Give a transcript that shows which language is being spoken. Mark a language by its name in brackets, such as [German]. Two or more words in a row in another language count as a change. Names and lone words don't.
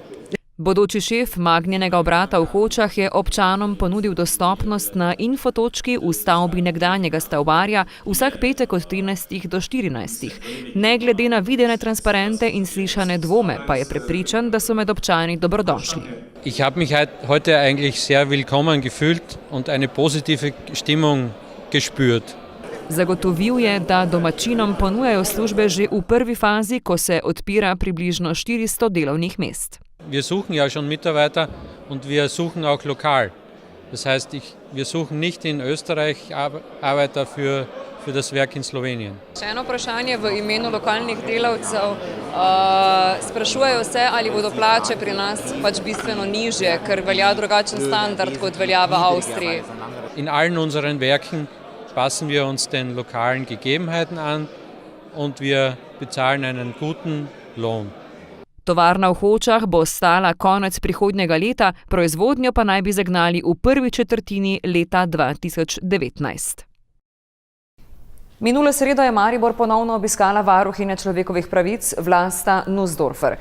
[Slovenian] Bodoči šef Magnjenega obrata v Hočah je občanom ponudil dostopnost na infotočki v stavbi nekdanjega stavbarja vsak petek od 13 do 14. Ne glede na videne transparente in slišane dvome, pa je prepričan, da so med občani dobrodošli. [German] Ich habe mich heute eigentlich sehr willkommen gefühlt und eine positive Stimmung gespürt. [Slovenian] Zagotovil je, da domačinom ponujajo službe že v prvi fazi, ko se odpira približno 400 delovnih mest. [German] Wir suchen ja schon Mitarbeiter und wir suchen auch lokal. Das heißt, wir suchen nicht in Österreich Arbeiter für das Werk in Slowenien. [Slovenian] Še eno vprašanje v imenu lokalnih delavcev. Sprašujejo se, ali bodo plače pri nas bistveno nižje, ker velja drugačen standard, kot velja v Avstriji. [German] In allen unseren Werken passen wir uns den lokalen Gegebenheiten an und wir bezahlen einen guten Lohn. [Slovenian] Tovarna v Hočah bo stala konec prihodnjega leta, proizvodnjo pa naj bi zagnali v prvi četrtini leta 2019. Minulo sredo je Maribor ponovno obiskala varuhinja človekovih pravic Vlasta Nussdorfer.